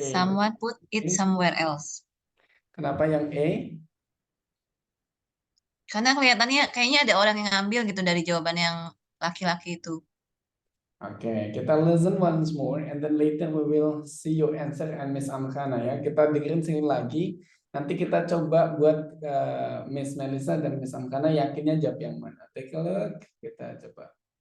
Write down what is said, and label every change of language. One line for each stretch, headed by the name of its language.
English: Someone put it somewhere else.
Indonesian: Kenapa yang A? Karena kelihatannya kayaknya ada orang yang ngambil gitu dari jawaban yang laki-laki itu. Oke, kita
English: listen once more and then later we will see your answer and Miss Amkhana ya.
Indonesian: Kita dengerin sekali lagi. Nanti kita coba buat Miss Melissa dan Miss Amkhana yakinnya jawab yang mana.
English: Take a look.
Indonesian: Kita coba.